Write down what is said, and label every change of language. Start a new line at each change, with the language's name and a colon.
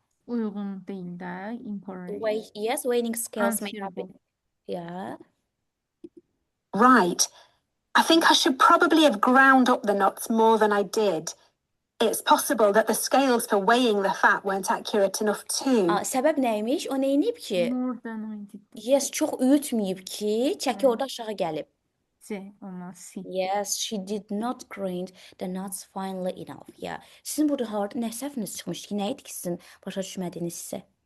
Azerbaijani: Uyğun deyil də, incorrect.
English: Yes, weighing scales may have Unsuitable. been. Yeah. Right. I think I should probably have ground up the nuts more than I did. It's possible that the scales for weighing the fat weren't accurate enough too.
Azerbaijani: Səbəb nə imiş? O nə edib ki?
English: More than I did.
Azerbaijani: Yes, çox üyütməyib ki, çəki orada aşağı gəlib. C, ona C.
English: Yes, she did not grind the nuts finely enough. Yeah.
Azerbaijani: Sizin burada harda nə səhviniz çıxmışdı ki? Nə idi ki sizin başa düşmədiyiniz hissə?